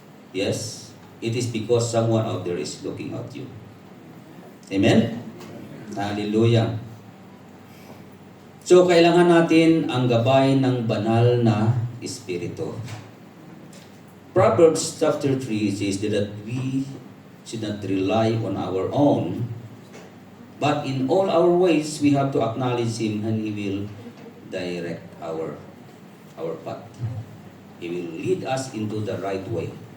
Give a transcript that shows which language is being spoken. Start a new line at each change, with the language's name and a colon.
English: Yes, it is because someone out there is looking at you. Amen? Hallelujah.
Filipino: So, kailangan natin ang gabay ng banal na Espiritu.
English: Proverbs chapter 3 says that we should not rely on our own, but in all our ways, we have to acknowledge Him and He will direct our path. He will lead us into the right way.